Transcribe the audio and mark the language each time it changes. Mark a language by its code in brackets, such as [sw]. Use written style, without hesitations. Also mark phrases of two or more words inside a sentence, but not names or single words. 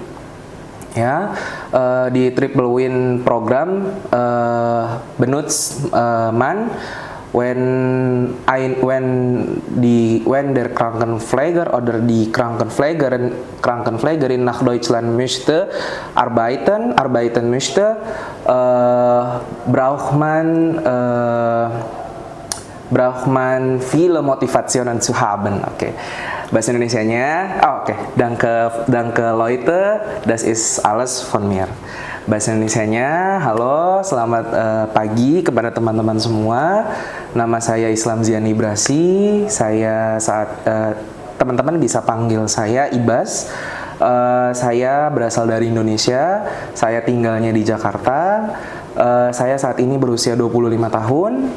[de] Ja, di Triple Win Programm benutzt man wenn der Krankenpfleger oder die Krankenpflegerin nach Deutschland möchte arbeiten möchte, braucht man viele Motivationen zu haben. [id] Oke. Bahasa Indonesianya, oke. [de] Danke Leute, das ist alles von mir. [id] Bahasa Indonesianya, halo, selamat pagi kepada teman-teman semua. Nama saya Islam Ziani Brasi. Teman-teman bisa panggil saya Ibas. Saya berasal dari Indonesia. Saya tinggalnya di Jakarta. Saya saat ini berusia 25 tahun.